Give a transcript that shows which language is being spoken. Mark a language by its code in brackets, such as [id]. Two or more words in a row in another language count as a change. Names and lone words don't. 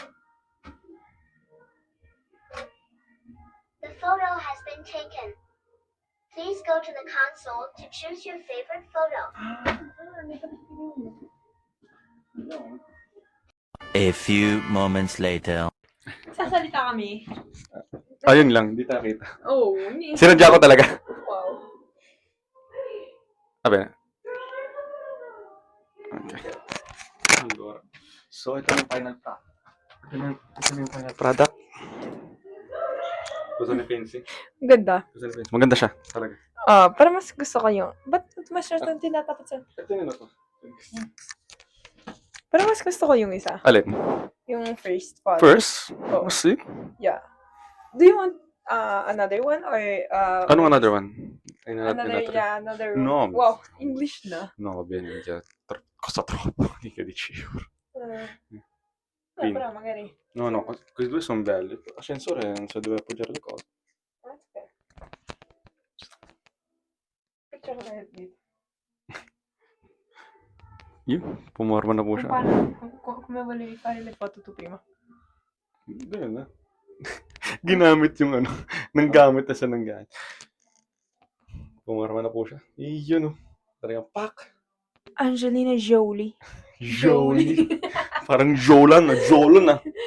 [en] The photo has been taken. Please go to the console to choose your favorite photo. A few moments later. [tl] Sasalita kami. Ayun lang, hindi tayo kita. Oh, Sinadya ko talaga. wow. Sabi na. Okay. [it] Allora. [tl] So, ito yung [en] final product. [tl] Ito yung [en] final product. [tl] Gusto ni Fancy? Ganda. Gusto ni Fancy. Maganda siya, talaga. Para mas gusto ko yung... Ba't mas yung tinatapat sa... Ito yun na to. Pero mas gusto ko yung isa. Alin? Yung [en] first photo. [tl] First? Oh. [en] See? Yeah. Do you want another one or... [tl] Ano [en] another one? Another one. No. [tl] Wow, English na. [it] No, va bene, già. Costa troppo, mica 10 euro. No, Quindi. però magari... No, no, questi due sono belli. Ascensore non so dove appoggiare le cose. [tl] Okay. Picture ko tayo dito. Io? Pumorma na po Kung siya. paano, [it] come volevi fare le foto tu prima? [tl] Ganun na. Ginamit yung ano. Nanggamit na siya ng gamit. Pumorma na po siya. Iyon o. Talagang pak. Angelina Jolie. Jolie. Parang Jolan na. Jolon na.